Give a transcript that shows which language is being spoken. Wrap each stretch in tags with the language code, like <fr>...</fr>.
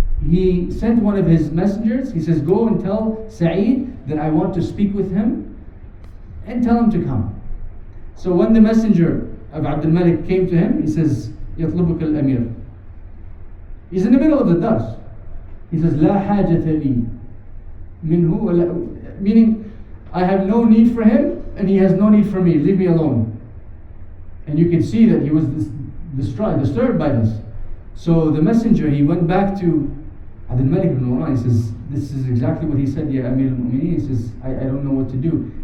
<en>He sent one of his messengers. He says, go and tell Sa3eed that I want to speak with him, and tell him to come. So when the messenger of Abdul Malik came to him, he says,</en> <ar>يَطْلُبُكَ الْأَمِيرُ.</ar> <en>He's in the middle of the dars. He says,</en> <ar>لَا حَاجَةَ لِي مِنْهُ.</ar> <en>Meaning, I have no need for him, and he has no need for me. Leave me alone. And you can see that he was disturbed by this. So the messenger, he went back to Abdul Malik ibn Marwan. He says, this is exactly what he said, Ya Amir al-Mu'mineen. He says, I don't know what to do.</en>